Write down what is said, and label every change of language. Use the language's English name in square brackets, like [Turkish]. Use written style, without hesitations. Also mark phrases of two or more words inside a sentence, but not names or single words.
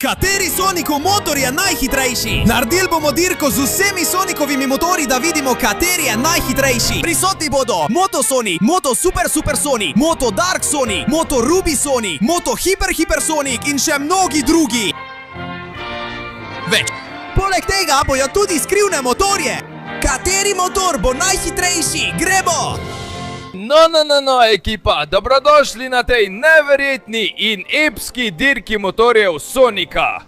[Slovenian] Kateri Sonicov motor je najhitrejši? Naredili bomo dirko z vsemi Sonikovimi motorji, da vidimo, kateri je najhitrejši. Prisotni bodo Moto Sonic, Moto Super Super Sonic, Moto Dark Sonic, Moto Ruby Sonic, Moto Hyper Hyper Sonic in še mnogi drugi. Več. Poleg tega bojo tudi skrivne motorje. Kateri motor bo najhitrejši? Gremo! No, ekipa, dobrodošli na tej neverjetni in epski dirki motorjev Sonika.